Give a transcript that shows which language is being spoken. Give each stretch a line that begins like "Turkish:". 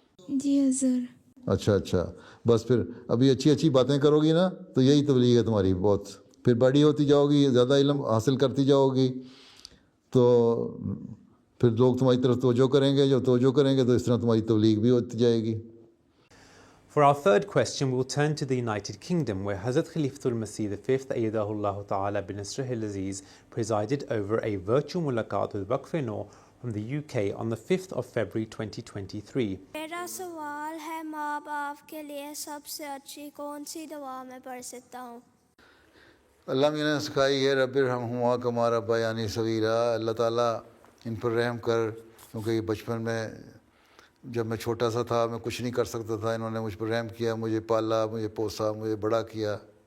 Hindi: जी हुजूर। अच्छा, बस फिर अभी अच्छी अच्छी बातें करोगी ना, तो यही तबलीग है तुम्हारी बहुत। फिर बड़ी होती जाओगी, ज़्यादा इल्म हासिल करती जाओगी, तो फिर लोग तुम्हारी तरफ तवज्जो करेंगे, जो तवज्जो करेंगे तो इस तरह तुम्हारी तबलीग भी होती जाएगी।
English: For our third question, we'll turn to the United Kingdom, where Hazrat Khalifatul Masih V Ayyadahullah Ta'ala bin Nasrihil Aziz presided over a virtual mulaqat with Waqf Noor from the UK on the 5th of February 2023.
Hindi: मेरा सवाल है, माँ बाप के लिए सबसे अच्छी कौन सी दुआ मैं पढ़ सकता हूँ? अल्लाह मैंने सिखाई है,
Arabic: रब्बिर हमहुमा कमा रब्बयानी सगीरा,
Hindi: अल्लाह ताला इन पर रहम कर, क्योंकि बचपन में जब मैं छोटा सा था, मैं कुछ नहीं कर सकता था, इन्होंने मुझ पर रहम किया, मुझे पाला, मुझे पोसा, मुझे बड़ा किया।